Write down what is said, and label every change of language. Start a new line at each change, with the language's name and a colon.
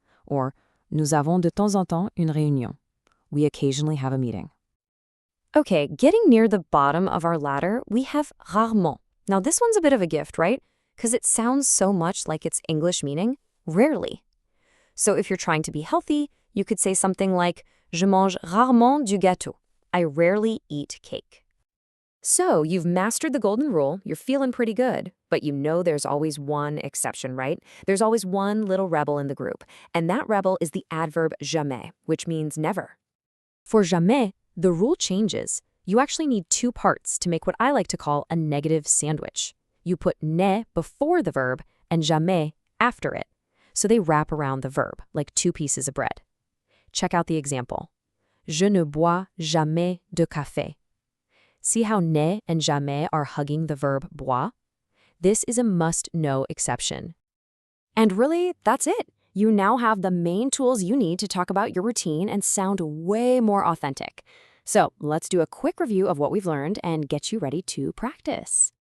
French: Or, nous avons de temps en temps une réunion.
English: We occasionally have a meeting. Okay, getting near the bottom of our ladder, we have rarement. Now this one's a bit of a gift, right? Because it sounds so much like its English meaning, rarely. So if you're trying to be healthy, you could say something like,
French: je mange rarement du gâteau.
English: I rarely eat cake. So you've mastered the golden rule, you're feeling pretty good, but you know there's always one exception, right? There's always one little rebel in the group, and that rebel is the adverb jamais, which means never. For jamais, the rule changes. You actually need two parts to make what I like to call a negative sandwich. You put ne before the verb and jamais after it, so they wrap around the verb like two pieces of bread. Check out the example.
French: Je ne bois jamais de café.
English: See how ne and jamais are hugging the verb bois? This is a must-know exception. And really, that's it. You now have the main tools you need to talk about your routine and sound way more authentic. So let's do a quick review of what we've learned and get you ready to practice.